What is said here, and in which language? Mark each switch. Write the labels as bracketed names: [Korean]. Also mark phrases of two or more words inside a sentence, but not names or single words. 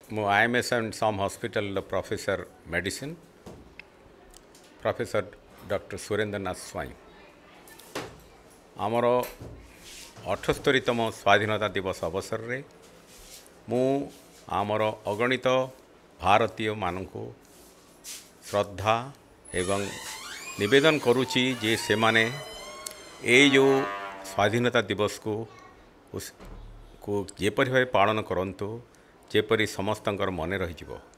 [English] ମୁଁ IMS and some hospital professor medicine professor Dr. [Odia] Surendra Nath Swai ଆମର 78ତମ ସ୍ୱାଧୀନତା ଦିବସ ଅବସରରେ ମୁଁ ଆମର ଅଗଣିତ ଭାରତୀୟମାନଙ୍କୁ ଶ୍ରଦ୍ଧା ଏବଂ ନିବେଦନ କରୁଛି ଯେ ସେମାନେ ଏଇ ଯେଉଁ ସ୍ୱାଧୀନତା ଦିବସକୁ ଯେପରି ଭାବେ ପାଳନ କରନ୍ତୁ ଯେପରି ସମସ୍ତଙ୍କର ମନେ ରହିଯିବ।